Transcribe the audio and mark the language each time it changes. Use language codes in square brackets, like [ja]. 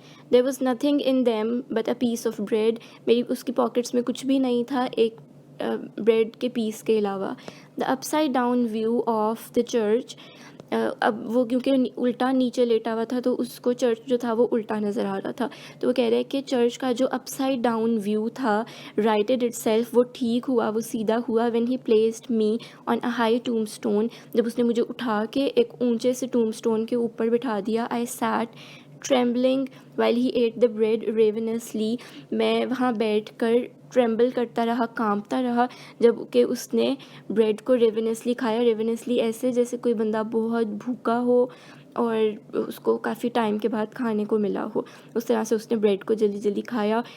[en] There was nothing in them but a piece of bread. [ur] میری اس کی pockets میں کچھ بھی نہیں تھا ایک بریڈ کے پیس کے علاوہ. [en] The upside down view of the church, [ur] اب وہ کیونکہ الٹا نیچے لیٹا ہوا تھا تو اس کو چرچ جو تھا وہ الٹا نظر آ رہا تھا. تو وہ کہہ رہے کہ چرچ کا جو اپ سائڈ ڈاؤن ویو تھا, [en] righted itself, [ur] وہ ٹھیک ہوا, وہ سیدھا ہوا. [en] when he placed me on a high tombstone, [ur] جب اس نے مجھے اٹھا کے ایک اونچے سے ٹومب اسٹون کے اوپر بٹھا دیا. [en] I sat trembling while he ate the bread ravenously. [ur] میں وہاں بیٹھ کر ٹریمبل کرتا رہا, کانپتا رہا جب کہ اس نے بریڈ کو ریونسلی کھایا. ریونسلی ایسے جیسے کوئی بندہ بہت بھوکا ہو اور اس کو کافی ٹائم کے بعد کھانے کو ملا ہو, اس طرح سے اس نے بریڈ کو جلدی جلدی کھایا.